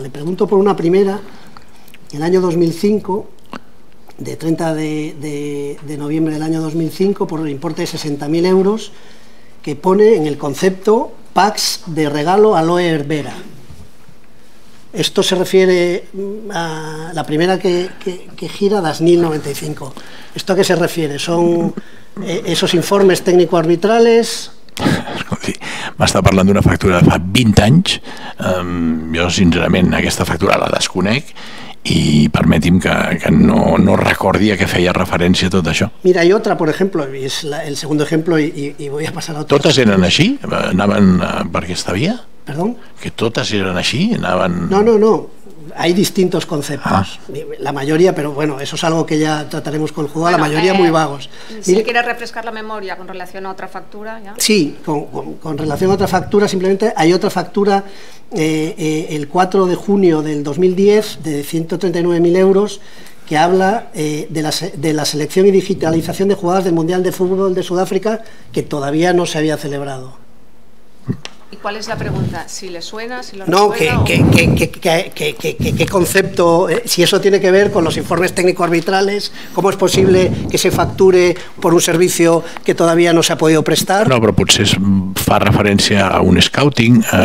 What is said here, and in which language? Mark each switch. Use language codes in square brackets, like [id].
[es] Le pregunto por una primera, en el año 2005, de 30 de noviembre del año 2005, por el importe de 60.000 euros, que pone en el concepto packs de regalo a Loe Herrera. Esto se refiere a la primera que gira, Dasnil 95. ¿Esto a qué se refiere? ¿Son esos informes técnico-arbitrales? [ca] M'està parlant d'una factura de fa 20 anys. Jo sincerament aquesta factura la desconec i permeti'm que no recordi a què feia referència tot això. [es] Mira, hay otra, por ejemplo, y es el segundo ejemplo, y voy a pasar a otro. [ca] Totes eren així? Anaven per aquesta via? [es] ¿Perdón? [ca] Que totes eren així? Anaven... [es] No. Hay distintos conceptos. La mayoría, pero bueno, eso es algo que ya trataremos con el juzgado, la mayoría muy vagos. Si quieres refrescar la memoria con relación a otra factura, ¿ya? Sí, con relación a otra factura, simplemente hay otra factura el 4 de junio del 2010 de 139.000 euros que habla de la selección y digitalización de jugadas del Mundial de Fútbol de Sudáfrica que todavía no se había celebrado. ¿Y cuál es la pregunta? ¿Si le suena? ¿Si lo No, recuerda, ¿qué concepto? Si eso tiene que ver con los informes técnico-arbitrales, ¿cómo es posible que se facture por un servicio que todavía no se ha podido prestar? [ca] No, però potser fa referència a un scouting.